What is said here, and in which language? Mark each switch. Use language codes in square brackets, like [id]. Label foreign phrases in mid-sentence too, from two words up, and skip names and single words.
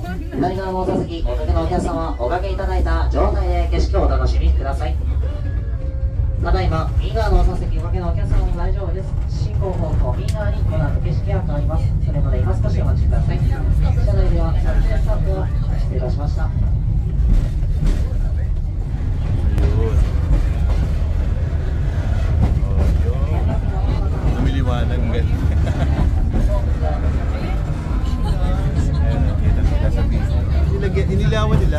[ja] 左側のお座席、お客のお客様、おかけいただいた状態で景色をお楽しみください。ただいま、右側のお座席、おかけのお客様も大丈夫です。進行方向、右側にこの後景色が変わります。それまで今少しお待ちください。車内では、撮影スタッフを失礼いたしました。 [tl] Lumiliwanag ng ganyan. Kita sa video. Inilawan nila.